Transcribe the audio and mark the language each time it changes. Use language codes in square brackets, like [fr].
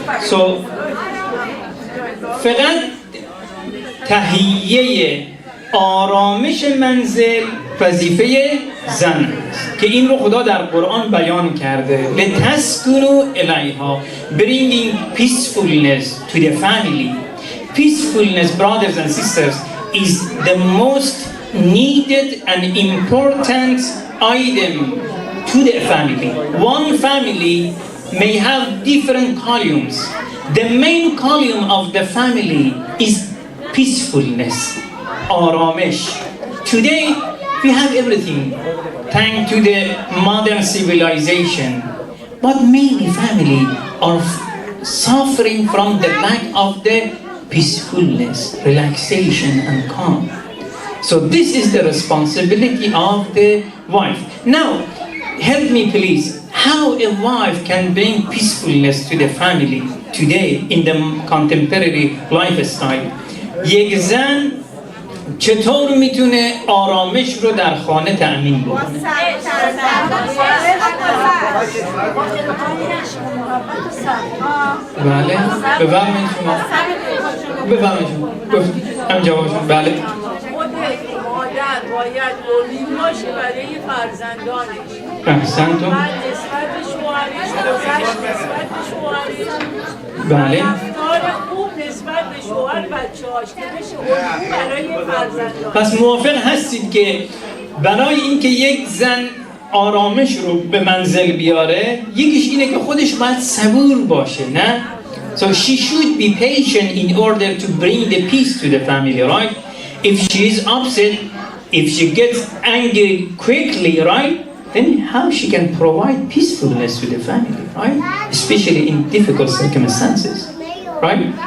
[fa] So فقط تهیه آرامش منزل وظیفه زن است که این رو خدا در قرآن بیان کرده. [ar] لتسکنوا الیها. [en] Bringing peacefulness to the family. Peacefulness, brothers and sisters, is the most needed and important item to the family. One family may have different columns. The main column of the family is peacefulness, آرامش. Today we have everything thanks to the modern civilization, but many families are suffering from the lack of the peacefulness, relaxation and calm. So this is the responsibility of the wife. Now, help me please, how a wife can bring peacefulness to the family today in the contemporary lifestyle. [fa] یک زن چطور میتونه آرامش رو در خانه تأمین بکنه؟ بله، بفرمایید شما. بفرمایید شما. هم جوابشون. بله. مادر باید مولین باشه برای فرزندانش. احسنتون. نسبت به شوهرش، گذشت نسبت به شوهرش. بله. رفتار خوب نسبت به شوهر بچه‌هاش که بشه الگو برای فرزندان. پس موافق هستید که برای اینکه یک زن آرامش رو به منزل بیاره، یکیش اینه که خودش باید صبور باشه، نه؟ [en] So she should be patient in order to bring the peace to the family, right? If she is upset, if she gets angry quickly, right? Then how she can provide peacefulness to the family, right? Especially in difficult circumstances, right?